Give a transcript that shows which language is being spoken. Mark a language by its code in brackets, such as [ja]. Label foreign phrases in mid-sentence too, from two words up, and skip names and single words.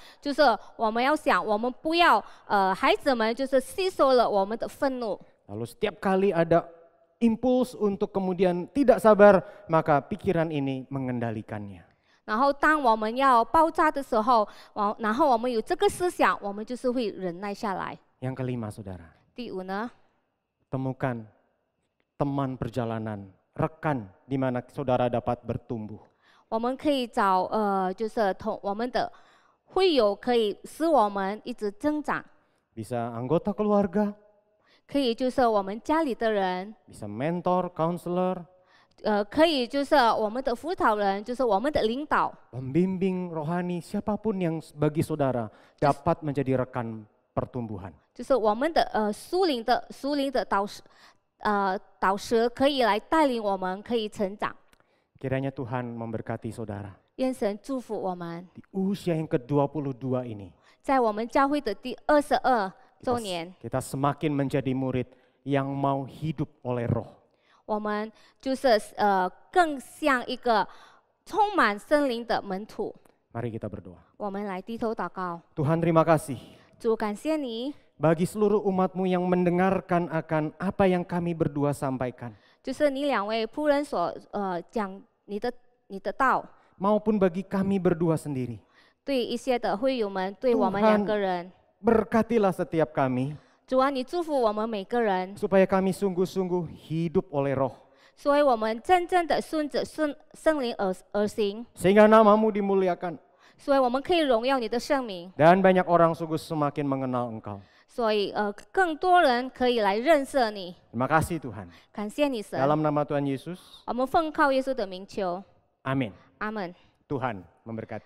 [zh] 就是我们要想，我们不要孩子们就是吸收了我们的愤怒。 [id] Lalu setiap kali ada impuls untuk kemudian tidak sabar, maka pikiran ini mengendalikannya. [zh] 然后当我们要爆炸的时候，然后我们有这个思想，我们就是会忍耐下来。 [id] Yang kelima saudara, [zh] 第五呢， [id] temukan teman perjalanan, rekan di mana saudara dapat bertumbuh. [zh] 我们可以找就是我们的会友，可以使我们一直增长。 [id] Bisa anggota keluarga, [zh] 可以就是我们家里的人， [id] bisa mentor, counselor, [zh] 可以就是我们的辅导人，就是我们的领导， [id] pembimbing rohani, siapapun yang bagi saudara dapat menjadi rekan pertumbuhan. [zh] 就是我们的属灵的导师可以来带领我们，可以成长。 [id] Kiranya Tuhan memberkati saudara. [zh] 愿神祝福我们， [id] Di usia yang ke-22 ini, [zh] 在我们教会的第22周年， [id] kita semakin menjadi murid yang mau hidup oleh roh. [zh] 我们就是更像一个充满圣灵的门徒。 [id] Mari kita berdoa. [zh] 我们来低头祷告， [id] Tuhan terima kasih [zh] 主感谢你， [id] bagi seluruh umat-Mu yang mendengarkan akan apa yang kami berdua sampaikan. [zh] 就是你两位仆人所讲你的道， [id] Maupun bagi kami berdua sendiri. [zh] 对一些的会友们，对我们两个人， [id] Berkatilah setiap kami [zh] 主啊，你祝福我们每个人， [id] supaya kami sungguh-sungguh hidup oleh roh. [zh] 所以我们真正的顺着圣灵而行， [id] Sehingga nama-Mu dimuliakan [zh] 所以我们可以荣耀你的圣名， [id] dan banyak orang sungguh semakin mengenal Engkau. [zh] 所以更多人可以来认识你。 [id] Terima kasih Tuhan. [zh] 感谢你神， [id] Dalam nama Tuhan Yesus, [zh] 我们奉靠耶稣的名求， [id] amin. [zh] 阿门。 [id] Tuhan memberkati.